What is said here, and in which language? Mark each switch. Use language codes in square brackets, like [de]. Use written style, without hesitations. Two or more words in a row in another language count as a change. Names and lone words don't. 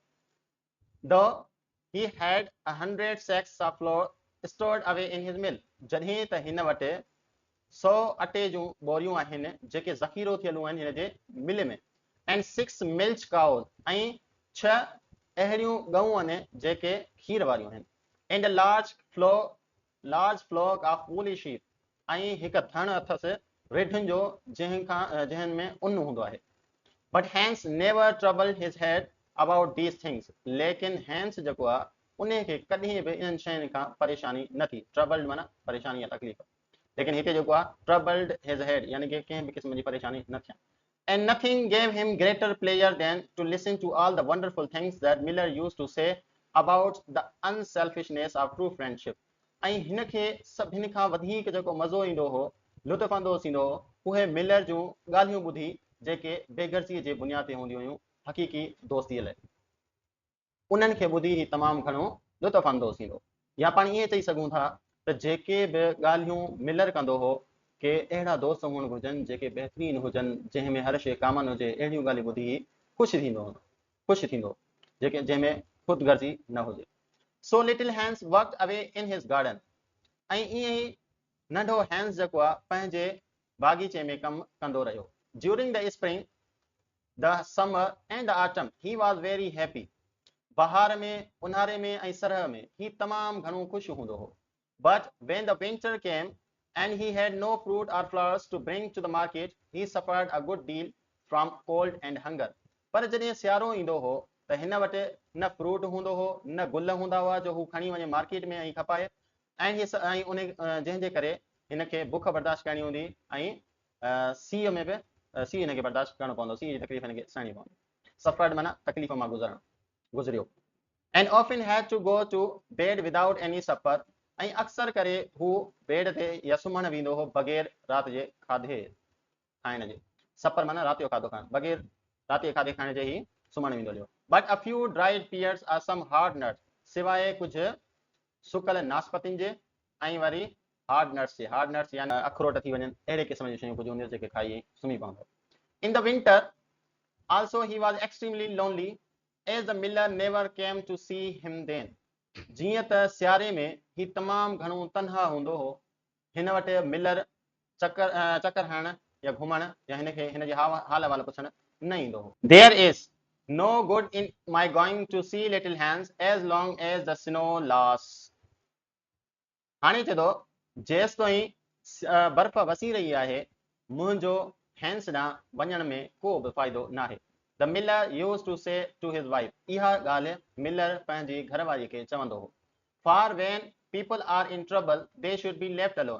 [en] Though he had 100 sacks of flour stored away in his mill. [sd] जॾहिं त हिन वटि 100 अटे जूं बोरियूं आहिनि जेके ज़ख़ीरो थियलूं आहिनि हिन जे मिल में. [en] And 6 milch cows [sd] ऐं 6 अहिड़ियूं गऊं आहिनि जेके खीर वारियूं आहिनि. [en] And a large flock of woolly sheep [sd] ऐं हिकु थण अथसि रेढुनि जो जंहिं में उन हूंदो आहे. [en] But Hans never troubled his head about these things. [sd] लेकिन हैंस जेको आहे उन खे कॾहिं बि इन्हनि शयुनि खां परेशानी न थी. ट्रबल्ड माना परेशानी या तकलीफ़. लेकिन हिते जेको आहे [en] troubled his head [sd] यानी कि कंहिं बि क़िस्म जी परेशानी न थियनि. [en] And nothing gave him greater pleasure than to listen to all the wonderful things that Miller used to say about the unselfishness of true friendship. [sd] ऐं हिन खे सभिनि खां वधीक जेको मज़ो ईंदो हो, लुत्फ़ अंदोज़ ईंदो हो, उहे मिलर जूं ॻाल्हियूं ॿुधी जेके बेगर्ज़ीअ जे बुनियाद ते हूंदियूं हुयूं हक़ीक़ी दोस्तीअ लाइ. उन्हनि खे ॿुधी ही तमामु घणो लुत्फ़ अंदोज़ ईंदो. या पाण ईअं चई सघूं था त जेके बि ॻाल्हियूं मिलर कंदो हो के अहिड़ा दोस्त हुअणु घुरिजनि जेके बहितरीन हुजनि, जंहिं में हर शइ कामन हुजे, अहिड़ियूं ॻाल्हियूं ॿुधी ख़ुशि थींदो जेके जंहिंमें ख़ुदगर्ज़ी न हुजे. [en] So little Hans worked away in his garden. [sd] ऐं ईअं ई नंढो हैंस जेको आहे पंहिंजे बाग़ीचे में कमु कंदो रहियो. [en] During the spring, the summer and the autumn, he was very happy. [sd] बहार में, उन्हारे में ऐं सरह में ही तमामु घणो ख़ुशि हूंदो हो. [en] But when the winter came and he had no fruit or flowers to bring to the market, he suffered a good deal from cold and hunger. [sd] पर जॾहिं सियारो ईंदो हो त हिन वटि न फ्रूट हूंदो हो, न गुल हूंदा हुआ जो हू खणी वञे मार्केट में ऐं खपाए. ऐं उन जंहिंजे करे हिन खे बुख बर्दाश्त करणी हूंदी ऐं सीउ में बि सीउ हिन खे बर्दाश्त करणो पवंदो, सीउ जी तकलीफ़ हिन खे सहणी पवंदी. सफ़र्ड माना तकलीफ़ मां गुज़रियो. [en] And often had to go to bed without any supper. [sd] ऐं अक्सर करे हू बेड ते या सुम्हणु वेंदो हो बग़ैर राति जे खाधे खाइण जे. सपर माना राति जो खाधो खाइणु, बग़ैर राति जे खाधे खाइण जे ई सुम्हणु वेंदो हुयो. [en] But a few dried pears or some hard nuts, [sd] सिवाय कुझु सुकल नाशपतियुनि जे ऐं वरी [en] hard nuts [sd] जे. [en] hard nuts [sd] यानी अखरोट थी वञनि, अहिड़े क़िस्म जूं शयूं कुझु हूंदियूं जेके खाई सुम्ही पवंदो. [en] In the winter also he was extremely lonely, as the miller never came to see him then. [sd] जीअं त सियारे में ही तमामु घणो तनहा हूंदो हो, हिन वटि मिलर चकर हणण या घुमण या हिन जे हाल अहवाल पुछण न ईंदो हो. [en] There is no good in my going to see little Hans as long as the snow lasts. [sd] हाणे चए थो जेसिताईं बर्फ़ वसी रही आहे मुंहिंजो हैंस ॾांहुं वञण में को बि फ़ाइदो न आहे. [en] The miller used to say to his wife. [sd] इहा ॻाल्हि मिलर पंहिंजी घरवारीअ खे चवंदो हो. [en] For when people are in trouble, they should be left alone.